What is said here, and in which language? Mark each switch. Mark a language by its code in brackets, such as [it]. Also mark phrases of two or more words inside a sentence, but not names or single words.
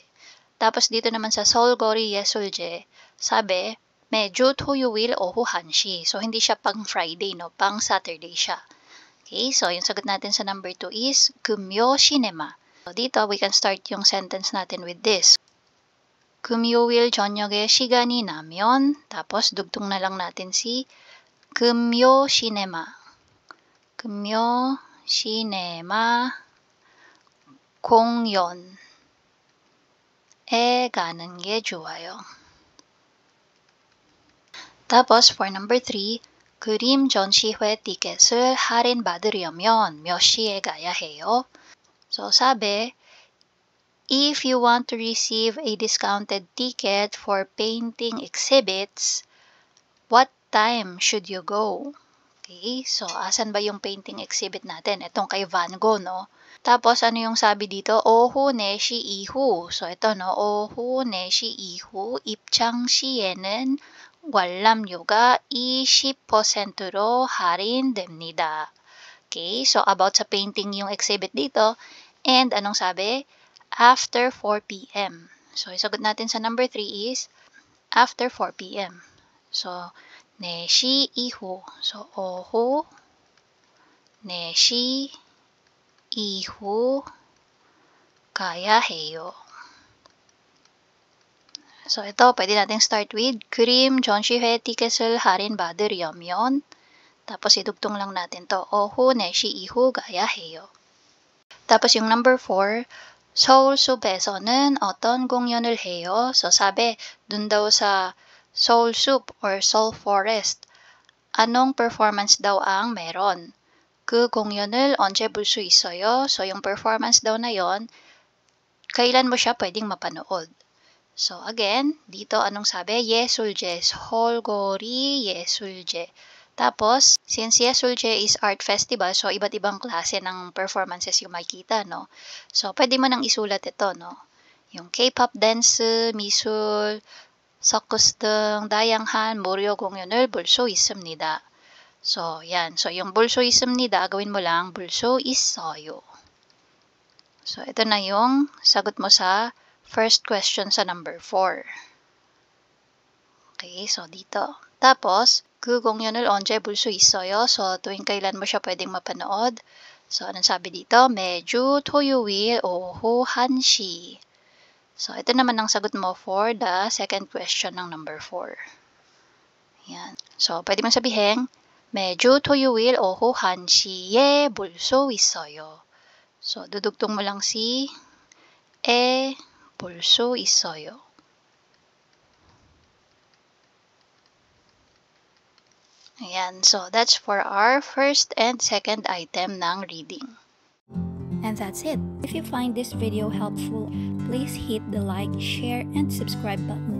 [tl] Tapos dito naman sa 서울거리 예술제, sabi, [ko] 매주 토요일 오후 1시. [tl] So, hindi siya pang Friday, no? Pang Saturday siya. Okay, so yung sagot natin sa number 2 is 금요 시네마. So, dito, [en] we can start [tl] yung sentence natin [en] with this. [ko] 금요일 저녁에 시간이 나면, [tl] tapos dugtong na lang natin si 금요 시네마. [ko] 금요 시네마 공연에 가는 게 좋아요. [en] tapos for number 3, [ko] 그림 전시회 티켓을 할인받으려면 몇 시에 가야 해요? [tl] So sabi, [en] if you want to receive a discounted ticket for painting exhibits, what time should you go? [tl] Okay, so asan ba yung [en] painting exhibit [tl] natin? Itong kay Van Gogh, no? Tapos ano yung sabi dito? [ko] 오후 4시 이후. [tl] So ito, no? [ko] 오후 4시 이후 입장 시에는 관람료가 20%로 할인됩니다. [tl] Okay, so about sa painting yung exhibit dito. [en] And anong sabi? After 4 p.m. [tl] So, isagot natin sa number 3 is [en] after 4 p.m. So, [ko] 4시 이후. So, 오후 4시 이후 가야 해요. [tl] So, ito, pwede natin start with [ko] 그림 전시회 티켓을 할인받으려면 [tl] tapos idugtong lang natin to. [ko] 오후 4시 이후 가야 해요. [tl] tapos yung number 4, [ko] 서울숲에서는 어떤 공연을 해요? [tl] So, sabi, dun daw sa Seoul Soup or Seoul Forest, anong performance daw ang meron? [ko] 그 공연을 언제 볼 수 있어요? [tl] So, yung performance daw na yon, kailan mo siya pwedeng mapanood? So, again, dito anong sabi? [ko] 예술제, 서울거리 예술제. [tl] Tapos, since Yesulje is [en] art festival, [tl] so iba't ibang klase ng performances yung makikita, no? So, pwede mo nang isulat ito, no? [ko] Yung [en] K-pop dance, [ko] 미술, 서커스 등 다양한 무료 공연을 볼 수 있습니다. [tl] So, yan. So, yung [ko] 볼 수 있습니다, [tl] gawin mo lang, [ko] 볼 수 있어요. [tl] So, ito na yung sagot mo sa [en] first question [tl] sa number 4. Okay, so dito. Tapos, [ko] 그 공연을 언제 볼 수 있어요? [tl] So, tuwing kailan mo siya pwedeng mapanood? So, anong sabi dito? [ko] 매주 토요일 오후 1시. [tl] So, ito naman ang sagot mo for the [en] second question [tl] ng number 4. Yan. So, pwede mong sabihin, [ko] 매주 토요일 오후 1시에 볼 수 있어요. [tl] So, dudugtong mo lang si [ko] 볼 수 있어요. [tl] Ayan, [en] so that's for our first and second item ng reading. And that's it. If you find this video helpful, please hit the like, share, and subscribe button.